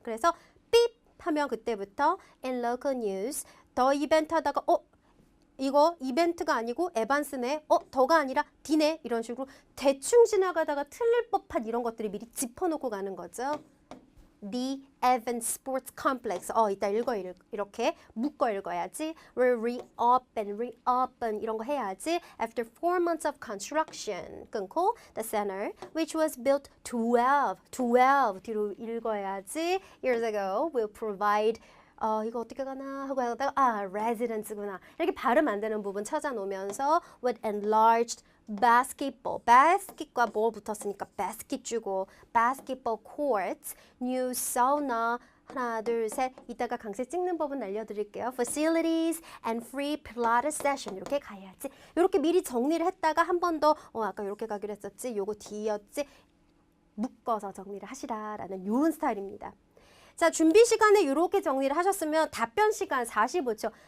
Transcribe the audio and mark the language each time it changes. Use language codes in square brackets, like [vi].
[ko] 그래서 삐 하면 그때부터 [en] in local news [ko] 더 이벤트 하다가 이거 이벤트가 아니고 에반스네, 더가 아니라 D네, 이런 식으로 대충 지나가다가 틀릴 법한 이런 것들을 미리 짚어놓고 가는 거죠. [en] The Evans Sports Complex. [ko] 이따 이렇게 묶어 읽어야지. [en] Will reopen [ko] 이런 거 해야지. [en] After 4 months of construction. [ko] 끊고 [en] the center, which was built 12 [ko] 뒤로 읽어야지. [en] Years ago, will provide [ko] 이거 어떻게 가나 하고 하다가 residence구나. 이렇게 발음 안 되는 부분 찾아놓으면서 [en] with enlarged basketball. basket과 [ko] 뭐 붙었으니까 [en] basket 주고 basketball courts, new sauna. [ko] 하나, 둘, 셋. 이따가 강세 찍는 법은 알려드릴게요. [en] Facilities and free Pilates session. [ko] 이렇게 가야지. 이렇게 미리 정리를 했다가 한 번 더 아까 이렇게 가기로 했었지. 요거 D였지. 묶어서 정리를 하시라라는 이런 스타일입니다. 자, 준비 시간에 이렇게 정리를 하셨으면 답변 시간 45초.